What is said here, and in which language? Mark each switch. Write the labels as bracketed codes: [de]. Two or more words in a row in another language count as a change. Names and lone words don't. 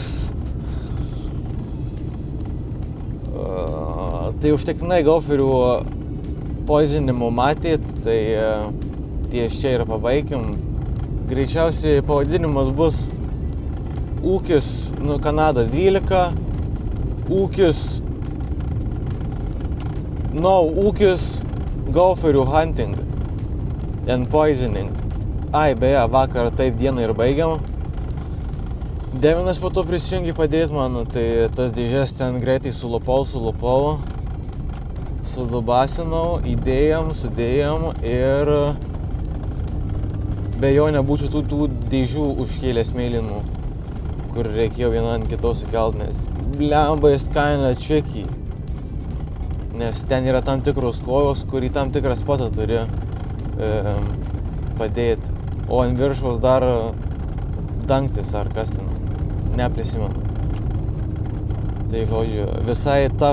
[lt] Tai užtektinai golferių poizinimų matėt, tai ties čia ir pabaikim. Greičiausiai pavadinimas bus ūkis, Kanada 12, ūkis golferių [en] hunting and poisoning. [lt] Beje, vakar taip dieną ir baigiam. Devinas po to prisijungė padėti man, tai tas dėžes ten greitai sulupau. Sudubasinau, sudėjom ir be jo nebūčiau tų dėžių užkėlęs mėlynų, kur reikėjo vieną ant kitos sukelt, nes blemba [en] is kinda tricky, [lt] nes ten yra tam tikros kojos, kur į tam tikrą spotą turi padėti, o ant viršaus dar dangtis ar kas ten, neprisimenu. Tai žodžiu, visai tough.